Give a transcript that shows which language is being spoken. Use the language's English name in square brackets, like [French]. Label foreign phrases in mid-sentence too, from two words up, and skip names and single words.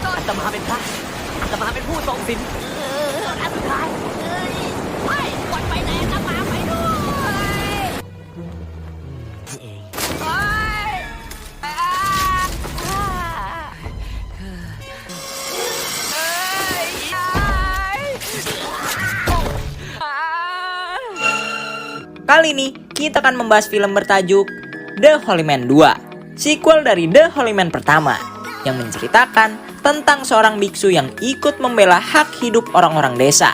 [Thai] ตมาเป็นพระอาตมาเป็นผู้ทรงศีลอันสุดท้ายไม่ปล่อยไปไหนอาตมาไปด้วยนี่เอง [Indonesian] Kali ini kita akan membahas film bertajuk The Holy Man 2, sequel dari The Holy Man pertama, yang menceritakan tentang seorang biksu yang ikut membela hak hidup orang-orang desa.